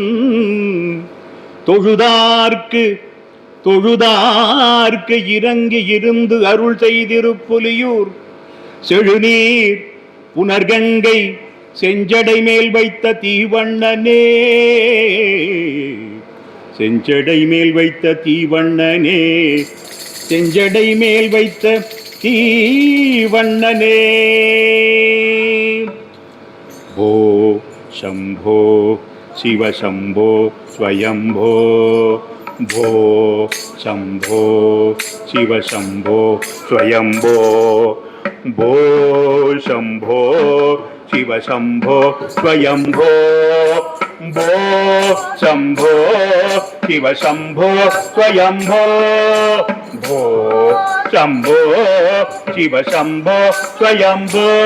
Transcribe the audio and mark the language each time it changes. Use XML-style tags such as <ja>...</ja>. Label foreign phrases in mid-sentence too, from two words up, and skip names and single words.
<ta>தொழுதார்க்கு தொழுதார்க்கு இறங்கி இருந்து அருள் செய்திருப்புலியூர் செழுநீர் புனர்கங்கை செஞ்சடை மேல் வைத்த தீவண்ணனே செஞ்சடை மேல் வைத்த தீவண்ணனே செஞ்சடை மேல் வைத்த தீவண்ணனே</ta> <sa>ओ शम्भो शिवशम्भो स्वयम्भो भो शंभो शिव शंभो स्वयंभो भो शंभो शिव शंभो स्वयंभो भो शंभो शिव शंभो स्वयंभो भो शंभो शिव शंभो स्वयंभो</sa>